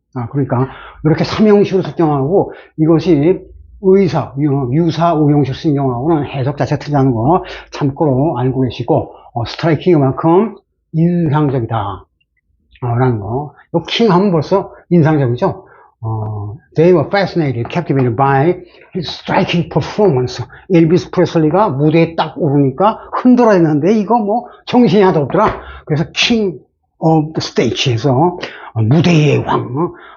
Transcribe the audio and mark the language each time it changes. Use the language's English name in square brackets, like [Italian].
[Korean] 그러니까 이렇게 삼형식으로 설정하고, 이것이 유사, 우형식 쓰는 경우하고는 해석 자체가 틀리다는 거 참고로 알고 계시고, 스트라이킹만큼 인상적이다 라는 거. 요 킹 하면 벌써 인상적이죠. [English] They were fascinated, captivated by his striking performance. [Korean] 엘비스 프레슬리가 무대에 딱 오르니까 흔들어 했는데 이거 뭐 정신이 하나도 없더라. 그래서 [English] king of the stage [Korean] 에서 무대의 왕.